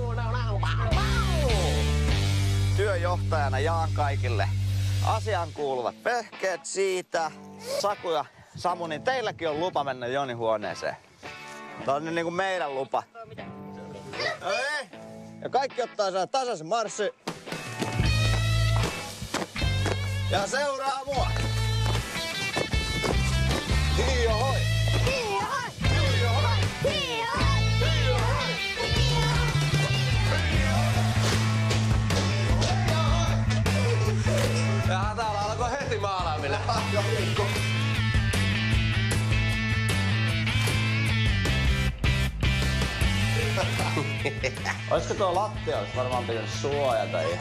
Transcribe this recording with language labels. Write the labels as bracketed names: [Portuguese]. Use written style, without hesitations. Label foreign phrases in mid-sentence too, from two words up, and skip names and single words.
[Finnish] Työjohtajana jaan kaikille asiaan kuuluvat vehkeet siitä. Saku ja Samu, niin teilläkin on lupa mennä Jonin huoneeseen. Tää on nyt niinku meidän lupa. Ei. Ja kaikki ottaa sen tasaisen marssi. Ja seuraa mua. Hiio hoi! Hiio hoi! Hiio hoi! Hiio hoi! Hiio hoi! Ja täällä alkoi heti maalaaminen. Olisiko tuo lattia, olisi varmaan pitänyt suojata.